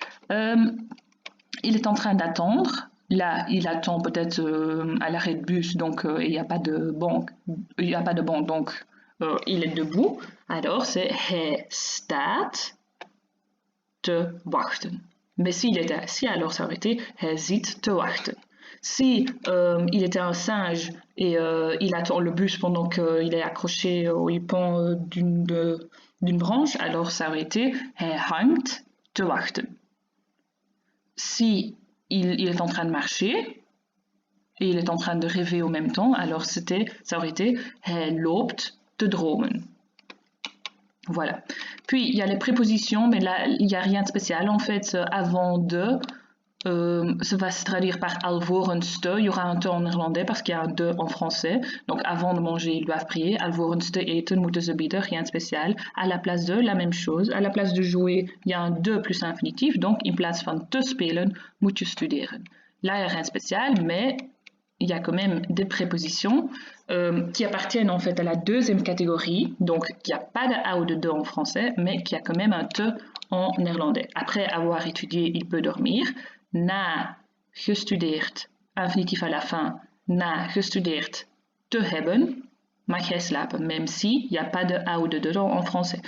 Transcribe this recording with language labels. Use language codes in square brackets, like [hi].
[fr] Il est en train d'attendre. Là, il attend peut-être à l'arrêt de bus, donc il n'y a pas de banque. Il n'y a pas de banque, donc il est debout. Alors, c'est [nl] hij staat te wachten. [fr] Mais s'il était assis, alors ça aurait été [nl] hij zit te wachten. [fr] Si il était un singe et il attend le bus pendant qu'il est accroché au pend d'une branche, alors ça aurait été [nl] hij hangt te wachten. [fr] Si il est en train de marcher et il est en train de rêver en même temps, alors ça aurait été [nl] hij loopt te dromen. [fr] Voilà. Puis il y a les prépositions, mais là il n'y a rien de spécial en fait. Avant de, ça va se traduire par [nl] alvorens te. [fr] Il y aura un te en néerlandais parce qu'il y a un de en français. Donc avant de manger, ils doivent prier. [nl] Alvorens te eten moeten ze bidden, [fr] rien de spécial. À la place de, la même chose. À la place de jouer, il y a un de plus infinitif. [nl] Donc in plaats van te spelen, moet je studeren. [fr] Là, il n'y a rien de spécial, mais il y a quand même des prépositions qui appartiennent en fait à la deuxième catégorie, donc il n'y a pas de a ou de de en français, mais qui a quand même un te en néerlandais. Après avoir étudié, il peut dormir. Na gestudeerd, infinitif à la fin, [nl] na gestudeerd te hebben, mag hij slapen, [fr] même si il n'y a pas de a ou de de en français.